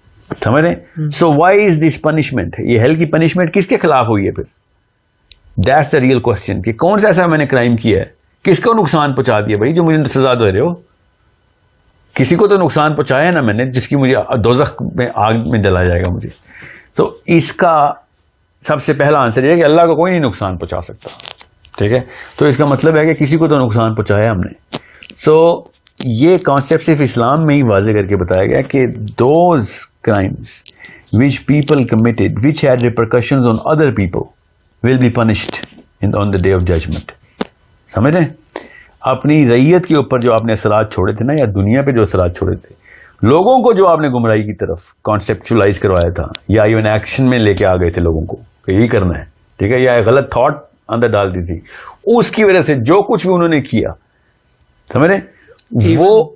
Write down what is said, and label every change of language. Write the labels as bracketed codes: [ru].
[ur] سمجھ رہے؟ [en] so why is this punishment, [ur] یہ ہیل کی پنشمنٹ کس کے خلاف ہوئی ہے پھر؟ [en] that's the real question, [ur] کہ کون سا ایسا میں نے کرائم کیا ہے, کس کو نقصان پہنچا دیا بھائی جو مجھے سزا دے رہے ہو. کسی کو تو نقصان پہنچایا نا میں نے, جس کی مجھے دوزخ میں آگ میں ڈلا جائے گا مجھے. تو اس کا سب سے پہلا آنسر یہ ہے کہ اللہ کو کوئی نہیں نقصان پہنچا سکتا. ٹھیک ہے. تو اس کا مطلب ہے کہ کسی کو تو نقصان پہنچایا ہم نے. سو یہ کانسیپٹ صرف اسلام میں ہی واضح کر کے بتایا گیا کہ [en] Those crimes which people committed which had repercussions on other people will be punished on the day of judgment. [ur] سمجھ رہے ہیں؟ اپنی رعیت کے اوپر جو آپ نے اثرات چھوڑے تھے نا, یا دنیا پہ جو اثرات چھوڑے تھے, لوگوں کو جو آپ نے گمراہی کی طرف کانسیپچولائز کروایا تھا, یا ایون ایکشن میں لے کے آ گئے تھے لوگوں کو کہ یہی کرنا ہے, ٹھیک ہے, یا غلط تھاٹ اندر ڈال دی تھی, اس کی وجہ سے جو کچھ بھی انہوں نے کیا, سمجھ رہے ہیں, وہ